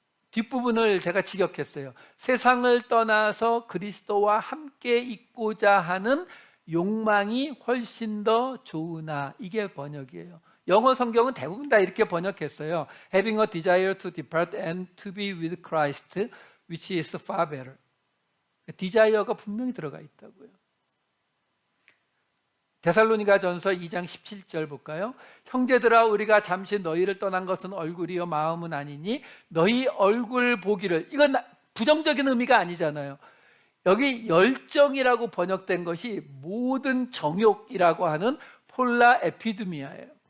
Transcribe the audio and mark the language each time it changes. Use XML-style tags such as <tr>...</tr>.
<ko>뒷부분을 제가 직역했어요. 세상을 떠나서 그리스도와 함께 있고자 하는 욕망이 훨씬 더 좋으나, 이게 번역이에요. 영어 성경은 대부분 다 이렇게 번역했어요.</ko> <en>Having a desire to depart and to be with Christ, which is far better.</en> <ko>desire가 분명히 들어가 있다고요. 데살로니가전서 2장 17절 볼까요? 형제들아, 우리가 잠시 너희를 떠난 것은 얼굴이요 마음은 아니니 너희 얼굴 보기를. 이건 부정적인 의미가 아니잖아요. 여기 열정이라고 번역된 것이 모든 정욕이라고 하는 폴라 에피드미아예요.</ko>